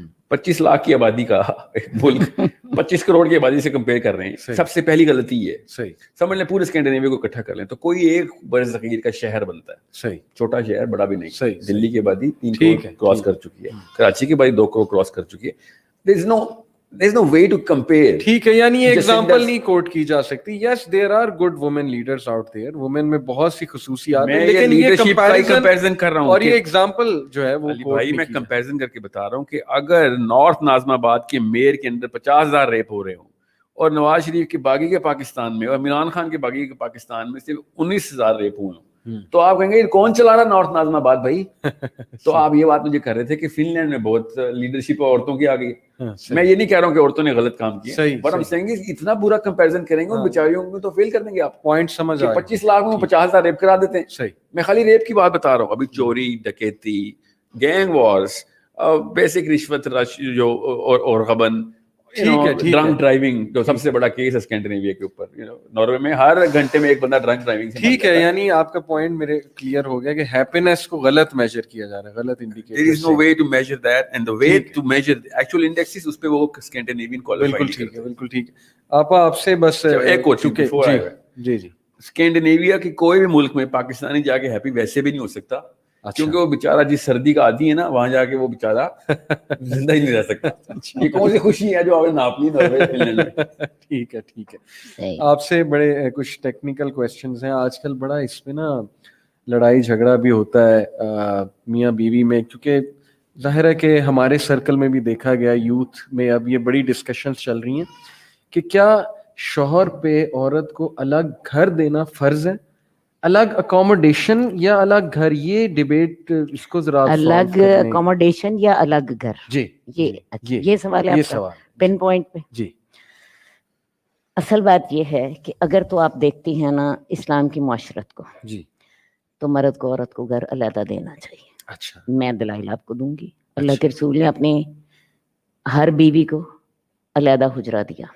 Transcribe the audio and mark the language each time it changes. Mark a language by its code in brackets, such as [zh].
[ur] 25 لاکھ کی آبادی کا ایک ملک 25 کروڑ کی آبادی سے کمپیئر کر رہے ہیں. سب سے پہلی غلطی یہ ہے. سمجھ لیں پورے اسکینڈینیویا کو اکٹھا کر لیں تو کوئی ایک برصغیر کا شہر بنتا ہے. چھوٹا شہر, بڑا بھی نہیں. دلی کی آبادی 3 کروڑ کراس کر چکی ہے, کراچی کی آبادی 2 کروڑ کراس کر چکی ہے. [en] There is no way to compare. [ur] ٹھیک ہے, یعنی یہ ایگزامپل نہیں کوٹ کی جا سکتی. [en] Yes, there are good women leaders out there. [ur] Women میں بہت سی خصوصیات ہیں, لیکن یہ کمپیریزن کر رہا ہوں اور یہ ایگزامپل جو ہے وہ بھائی میں کمپیریزن کر کے بتا رہا ہوں کہ اگر نارتھ ناظم آباد کے میئر کے اندر 50,000 ریپ ہو رہے ہوں اور نواز شریف کے باغی کے پاکستان میں اور عمران خان کے باغی کے پاکستان میں صرف 19,000 ریپ ہوئے ہوں, تو آپ کہیں گے کون چلا رہا نارتھ ناظم آباد بھائی. تو آپ یہ بات مجھے کر رہے تھے کہ فن لینڈ میں بہت لیڈرشپ عورتوں کی آ گئی. میں یہ نہیں کہہ رہا ہوں کہ عورتوں نے غلط کام کیا, بٹ ہم کہیں گے اتنا برا کمپیریزن کریں گے ان بیچاریوں کو تو فیل کر دیں گے آپ. پوائنٹ سمجھ آیا. 25 لاکھ میں 50,000 ریپ کرا دیتے ہیں. میں خالی ریپ کی بات بتا رہا ہوں. ابھی چوری, ڈکیتی, گینگ وارز, بیسک رشوت جو اور غبن, ڈرنک ڈرائیونگ جو سب سے بڑا کیس ہے اسکینڈینیویا کے اوپر. ناروے میں ہر گھنٹے میں ایک بندہ ڈرنک ڈرائیونگ سے. ٹھیک ہے, یعنی آپ کا پوائنٹ میرے کلیئر ہو گیا کہ ہیپینس کو غلط میجر کیا جا رہا ہے, غلط indicator. [en] There is no way to measure that, and the way to measure the actual indexes [ur] اس پہ وہ [en] Scandinavian qualified. [ur] بالکل ٹھیک ہے, بالکل ٹھیک ہے. آپ سے بس ایک کوچنگ جی جی, اسکینڈینیویا کے کوئی بھی ملک میں پاکستانی جا کے ہیپی ویسے بھی نہیں ہو سکتا, کیونکہ وہ بیچارہ جس سردی کا عادی ہے نا, وہاں جا کے وہ بیچارہ زندہ ہی نہیں رہ سکتا. یہ کون سی خوشی ہے جو آپ نے ناپ لی ناروے میں. ٹھیک ہے, ٹھیک ہے. آپ سے بڑے کچھ ٹیکنیکل کویسچنز ہیں. آج کل بڑا اس میں نا لڑائی جھگڑا بھی ہوتا ہے میاں بیوی میں, کیونکہ ظاہر ہے کہ ہمارے سرکل میں بھی دیکھا گیا, یوتھ میں اب یہ بڑی ڈسکشنز چل رہی ہیں کہ کیا شوہر پہ عورت کو الگ گھر دینا فرض ہے, الگ اکوموڈیشن یا الگ گھر. یہ ڈیبیٹ اس کو ذرا الگ اکوموڈیشن یا الگ گھر. جی, یہ سوال ہے یہ سوال پن پوائنٹ پہ. جی, اصل بات یہ ہے کہ اگر تو آپ دیکھتی ہیں نا اسلام کی معاشرت کو, جی, تو مرد کو عورت کو گھر علیحدہ دینا چاہیے. اچھا, میں دلائل آپ کو دوں گی. اللہ کے رسول نے اپنی ہر بیوی کو علیحدہ حجرہ دیا.